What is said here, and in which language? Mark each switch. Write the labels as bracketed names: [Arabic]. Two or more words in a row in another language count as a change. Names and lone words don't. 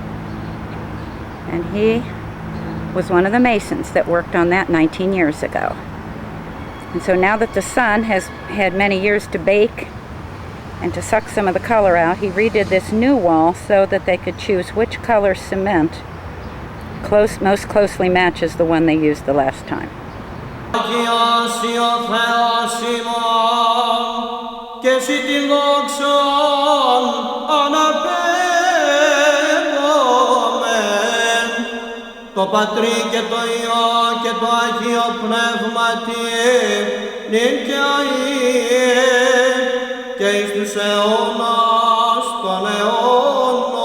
[English] And he was one of the masons that worked on that 19 years ago. And so now that the sun has had many years to bake and to suck some of the color out, he redid this new wall so that they could choose which color cement most closely matches the one they used the last time. [Greek] Το Πατρί και το Υιό και το Αγίο Πνεύματι, νυν και αΐ και εις τους αιώνας των αιώνων.